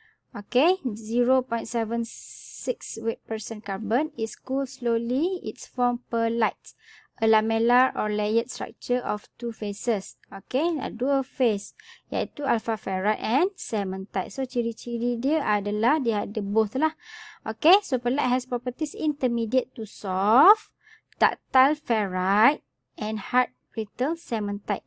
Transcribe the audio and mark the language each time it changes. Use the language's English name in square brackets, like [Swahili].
[English] Okay, 0.76 weight % carbon is cooled slowly. It's formed perlite, a lamellar or layered structure of two phases. [Malay] Okay, dua phase, iaitu alpha ferrite and cementite. So ciri-ciri dia adalah dia ada both lah. [English] Okay, so perlite has properties intermediate to soft, ductile ferrite and hard brittle cementite.